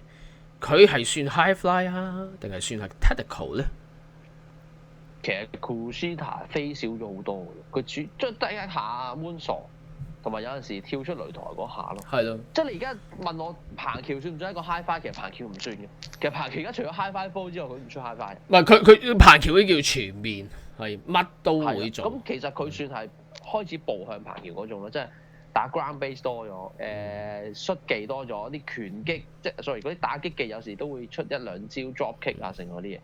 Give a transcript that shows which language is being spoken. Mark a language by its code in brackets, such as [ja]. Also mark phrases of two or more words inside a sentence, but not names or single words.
[yue] 佢係算 [en] high fly [yue] 啊，定係算係 technical 咧？其實 Kushida 飛少咗好多嘅，佢即係第一下 moonsault，同埋有陣時跳出擂台嗰下咯。係咯，即係你而家問我彭橋算唔算一個 [en] high fly？ [yue] 其實彭橋唔算嘅。其實彭橋而家除咗 [en] high fly fall [yue] 之外，佢唔出 [en] high fly。 [yue] 唔係佢彭橋呢叫全面，係乜都會做。咁其實佢算係開始步向彭橋嗰種咯，即係。打 [en] ground base [yue] 多咗，摔技多咗，啲拳擊即係 sorry 嗰啲打擊技有時都會出一兩招 [en] drop kick [yue] 啊，成嗰啲嘢。